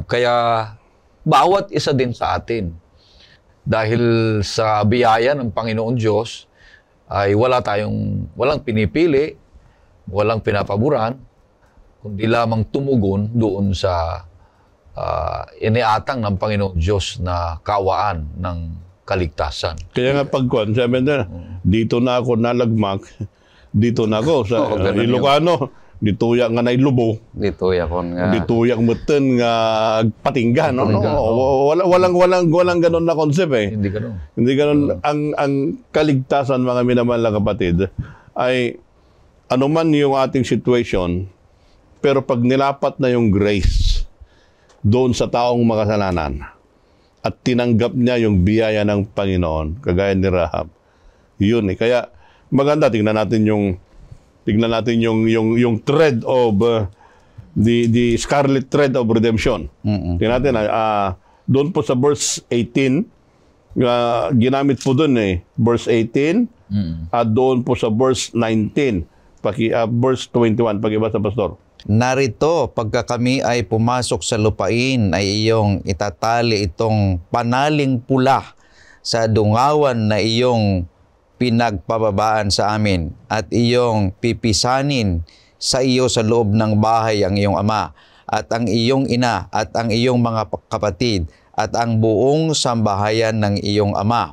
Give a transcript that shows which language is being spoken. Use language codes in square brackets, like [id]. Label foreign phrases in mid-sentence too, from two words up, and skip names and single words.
[tl] Kaya bawat isa din sa atin, dahil sa biyaya ng Panginoon Diyos, ay walang pinipili, walang pinapaboran, kundi lamang tumugon doon sa iniatang ng Panginoon Diyos na kawaan ng kaligtasan. Kaya nga pagkuhan, sabi na, dito na ako nalagmak, dito na ako sa Ilocano, [ilo] dituya nga na ilubo, Dituya kon nga. dituya muten nga patingga, no? [tl] Walang ganun na concept eh. Hindi ganun. Hindi ganun. Ang kaligtasan, mga minamahal na kapatid, ay anuman yung ating situation, pero pag nilapat na yung grace doon sa taong makasalanan at tinanggap niya yung biyaya ng Panginoon, kagaya ni Rahab, yun eh. Kaya maganda, tingnan natin yung [en] thread of the scarlet thread of redemption. [tl] Tingnan natin, doon po sa verse 18, ginamit po doon eh, verse 18, at doon po sa verse 19, verse 21, pag-ibasa, Pastor. Narito, pagka kami ay pumasok sa lupain, ay iyong itatali itong panaling pula sa dungawan na iyong pinagpababaan sa amin, at iyong pipisanin sa iyo sa loob ng bahay ang iyong ama, at ang iyong ina, at ang iyong mga kapatid, at ang buong sambahayan ng iyong ama.